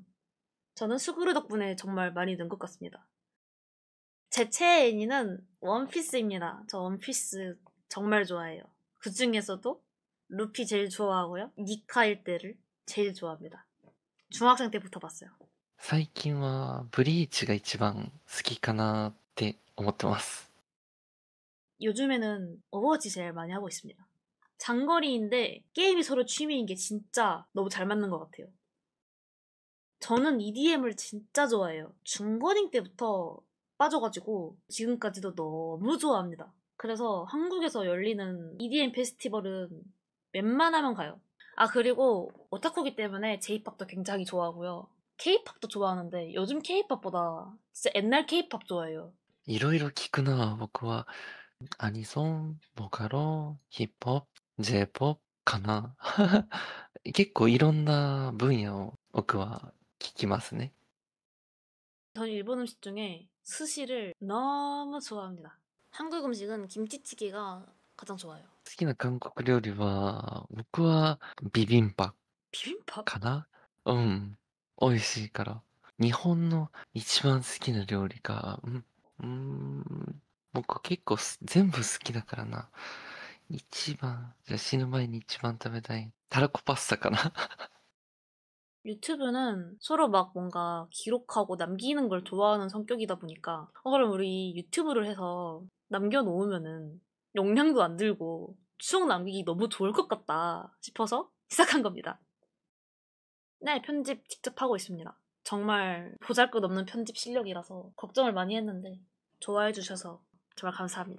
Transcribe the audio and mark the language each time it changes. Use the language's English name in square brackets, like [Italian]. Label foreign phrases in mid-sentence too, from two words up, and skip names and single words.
[Korean] 저는 수구루 덕분에 정말 많이 는 것 같습니다. 제 최애 애니는 원피스입니다. 저 원피스 정말 좋아해요. 그 중에서도 루피 제일 좋아하고요. 니카 일대를 제일 좋아합니다. 중학생 때부터 봤어요. [Japanese] 最近はブリーチが一番好きかなって思ってます。 [Korean] 요즘에는 오버워치 제일 많이 하고 있습니다. 장거리인데 게임이 서로 취미인 게 진짜 너무 잘 맞는 것 같아요. 저는 EDM을 진짜 좋아해요. 중고딩 때부터 빠져가지고 지금까지도 너무 좋아합니다. 그래서 한국에서 열리는 EDM 페스티벌은 웬만하면 가요. 아, 그리고 오타쿠기 때문에 J-팝도 굉장히 좋아하고요. K-팝도 좋아하는데 요즘 K-팝보다 진짜 옛날 K-팝 좋아해요. [Japanese] いろいろ聞くなぁ、僕は。アニソン、ボカロ、ヒップホップ、J-POP かな。結構いろんな分野を僕は聞きますね。 [Korean] 저는 일본 음식 중에 스시를 너무 좋아합니다. 한국 음식은 김치찌개가 가장 좋아요. [Japanese] 好きな韓国料理は、僕はビビンパ [Korean] 비빔밥? [Japanese] かな。うん。美味しいから。日本の一番好きな料理が、僕結構全部好きだからな。一番、じゃあ死ぬ前に一番食べたい。たらこパスタかな。 [Korean] 유튜브는 서로 막 뭔가 기록하고 남기는 걸 좋아하는 성격이다 보니까 그럼 우리 유튜브를 해서 남겨놓으면은 용량도 안 들고 추억 남기기 너무 좋을 것 같다 싶어서 시작한 겁니다. 네, 편집 직접 하고 있습니다. 정말 보잘것없는 편집 실력이라서 걱정을 많이 했는데 좋아해 주셔서 정말 감사합니다.